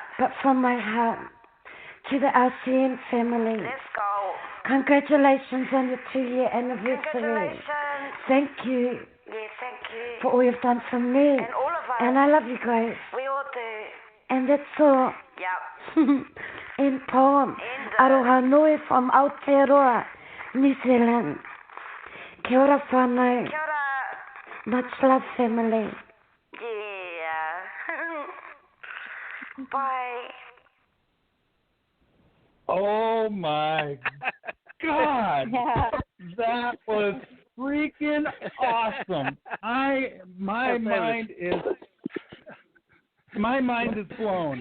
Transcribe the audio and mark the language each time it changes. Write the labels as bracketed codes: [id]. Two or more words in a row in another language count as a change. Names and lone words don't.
[en] But from my heart, to the RCN family. Let's go. Congratulations on your 2-year anniversary. Congratulations. Thank you. Yeah, thank you. For all you've done for me. And all of us. And I love you guys. We all do. And that's all. Yep. In poem. [mi] Aroha nui [en] from Aotearoa, New Zealand. [mi] Kia ora whānau. Kia ora. [en] Much love, family. Yeah. Bye. Oh my God. That was freaking awesome. My mind is blown.